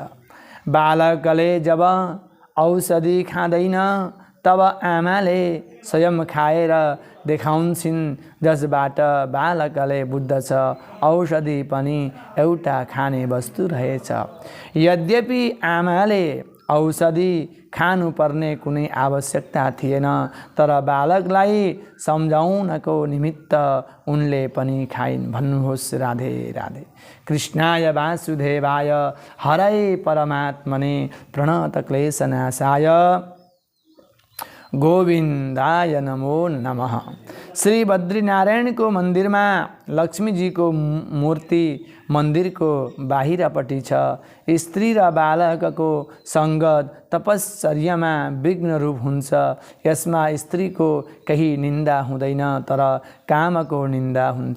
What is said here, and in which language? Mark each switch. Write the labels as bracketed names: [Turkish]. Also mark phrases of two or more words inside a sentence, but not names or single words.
[Nepali] बालकले जब औषधि खाँदैन तब आमाले स्वयं खाएर देखाउँछिन्, जसबाट बालकले बुझ्दछ औषधि पनि एउटा खाने वस्तु रहेछ। यद्यपि आमाले औषधि खानुपर्ने कुनै आवश्यकता थिएन, तर बालकलाई सम्झाउनको निमित्त उनले पनि खाइन्। भन्नुहोस् राधे राधे। [Sanskrit] कृष्णाय वासुदेवाय हरये परमात्मने प्रणतक्लेशनाशाय गोविन्दाय नमो नमः। [Nepali] श्री बद्रीनारायणको मन्दिरमा लक्ष्मीजीको मूर्ति मन्दिरको बाहिरपट्टि छ। स्त्री र बालकको सङ्गत तपश्चर्यामा विघ्नरूप हुन्छ। यसमा स्त्रीको केही निन्दा हुँदैन, तर कामको निन्दा हुन्छ।